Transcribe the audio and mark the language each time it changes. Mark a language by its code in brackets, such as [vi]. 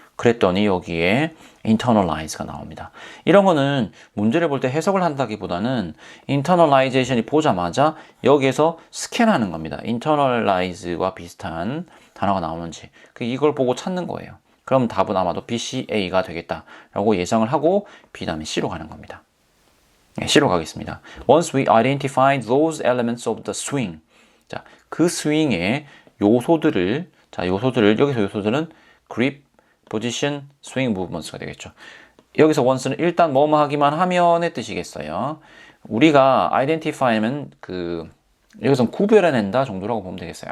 [ko] 그랬더니 여기에 internalize가 나옵니다. 이런 거는 문제를 볼 때 해석을 한다기보다는 internalization이 보자마자 여기에서 스캔하는 겁니다. internalize와 비슷한 단어가 나오는지 이걸 보고 찾는 거예요. 그럼 답은 아마도 B, C, A가 되겠다라고 예상을 하고 B 다음에 C로 가는 겁니다. 네, C로 가겠습니다. [en] Once we identified those elements of the swing. [ko] 자, 그 스윙의 요소들을 여기서 요소들은 grip, position, swing movements가 되겠죠. 여기서 once는 일단 뭐뭐 하기만 하면의 뜻이겠어요. 우리가 identify면 여기서 구별해낸다 정도라고 보면 되겠어요.